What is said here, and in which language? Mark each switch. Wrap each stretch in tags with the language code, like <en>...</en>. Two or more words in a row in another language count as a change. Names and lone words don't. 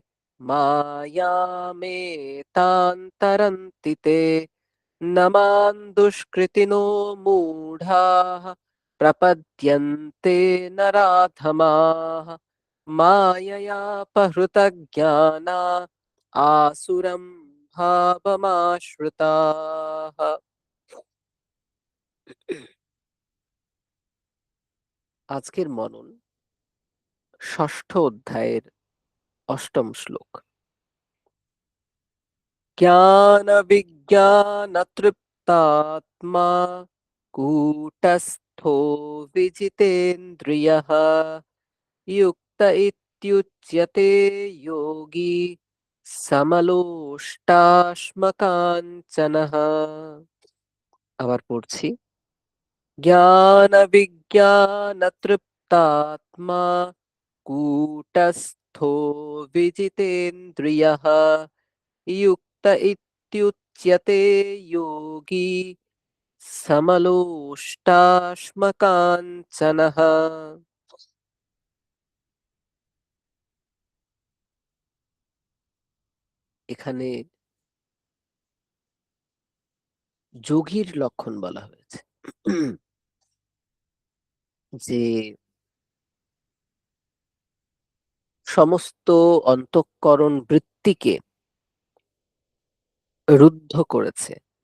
<sa>मायामेतां ते न मां दुष्कृतिनो मूढाः प्रपद्यन्ते नराधमाः माययापहृतज्ञाना आसुरं भावमाश्रिताः।</sa> <bn>আজকের মনন ষষ্ঠ অধ্যায়ের অষ্টম শ্লোক।</bn> <sa>জ্ঞান বিজ্ঞান তৃপ্তাত্মা কূটস্থো विजितेन्द्रियः युक्त इत्युच्यते योगी समलोष्टाश्मकाञ्चनः।</sa> <bn>আবার পড়ছি,</bn> <sa>জ্ঞান বিজ্ঞান তৃপ্তাত্মা কূটস্থো विजितेन्द्रियः युक्त इत्युच्यते योगी समलोष्टाश्मकाञ्चनः।</sa> <bn>এখানে যোগীর লক্ষণ বলা হয়েছে যে সমস্ত অন্তঃকরণ বৃত্তিকে রুদ্ধ করেছে,</bn>